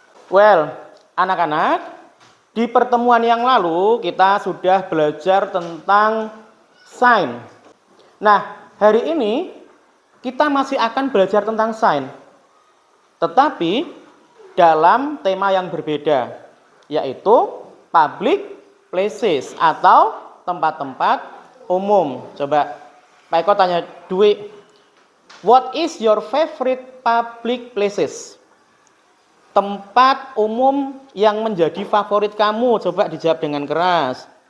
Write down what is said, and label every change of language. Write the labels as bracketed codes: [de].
[id] Well, anak-anak, di pertemuan yang lalu kita sudah belajar tentang sign. Nah, hari ini kita masih akan belajar tentang sign. Tetapi dalam tema yang berbeda, yaitu public places atau tempat-tempat umum. Coba Pak Eko tanya Dwi, [en] what is your favorite public places? [id] Tempat umum yang menjadi favorit kamu. Coba dijawab dengan keras.